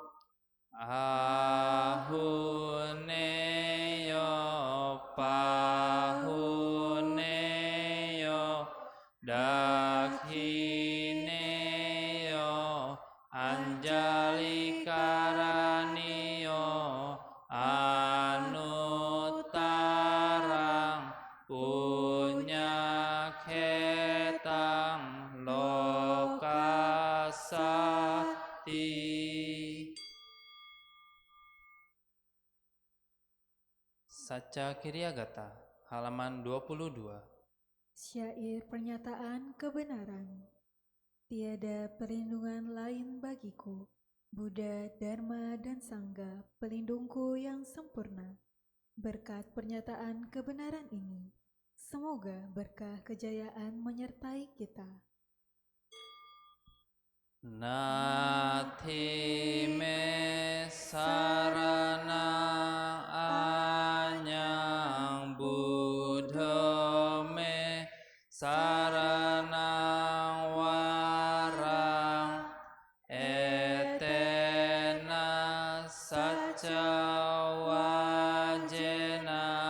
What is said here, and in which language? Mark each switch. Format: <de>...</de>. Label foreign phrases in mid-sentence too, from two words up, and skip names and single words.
<pi>ahuneyo pahuneyo dakhineyo anjalikaraniyo anuttarang punyakhetang lokasati.</pi> <id>Saca Kiryagata halaman 22. Syair pernyataan kebenaran. Tiada perlindungan lain bagiku, Buddha, Dharma, dan Sangha, pelindungku yang sempurna. Berkat pernyataan kebenaran ini, semoga berkah kejayaan menyertai kita.</id> <pi>Nati me sarana anyang Buddha me saranang warang etena saca wajena</pi>